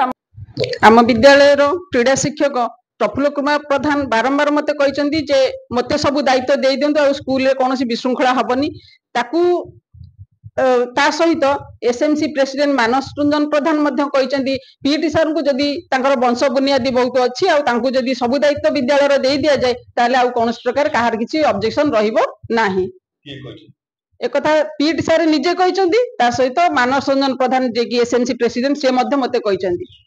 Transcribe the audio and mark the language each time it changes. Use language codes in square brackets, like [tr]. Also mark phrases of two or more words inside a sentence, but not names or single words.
[or] ଆମ ବିଦ୍ୟାଳୟର କ୍ରୀଡ଼ା ଶିକ୍ଷକ ପ୍ରଫୁଲ୍ଲ କୁମାର ପ୍ରଧାନ ବାରମ୍ବାର ମତେ କହିଛନ୍ତି ଯେ ମତେ ସବୁ ଦାୟିତ୍ୱ ଦେଇ ଦିଅନ୍ତୁ, ଆଉ ସ୍କୁଲରେ କୌଣସି ବିଶୃଙ୍ଖଳା ହବନି। ତାକୁ ତା ସହିତ [en] SMC president [or] ମାନସ ରଞ୍ଜନ ପ୍ରଧାନ ମଧ୍ୟ କହିଛନ୍ତି ପିଇଟି ସାରଙ୍କୁ ଯଦି ତାଙ୍କର ବଂଶ ବୁନିୟାଦି ବହୁତ ଅଛି ଆଉ ତାଙ୍କୁ ଯଦି ସବୁ ଦାୟିତ୍ୱ ବିଦ୍ୟାଳୟର ଦେଇ ଦିଆଯାଏ ତାହେଲେ ଆଉ କୌଣସି ପ୍ରକାର କାହାର କିଛି ଅବଜେକ୍ସନ ରହିବ ନାହିଁ। ଏକଥା ପିଟି ସାର ନିଜେ କହନ୍ତି, ତା ସହିତ ମାନସ ରଞ୍ଜନ ପ୍ରଧାନ ଯେ କି [en] SMC president [or] ସେ ମତେ କହନ୍ତି।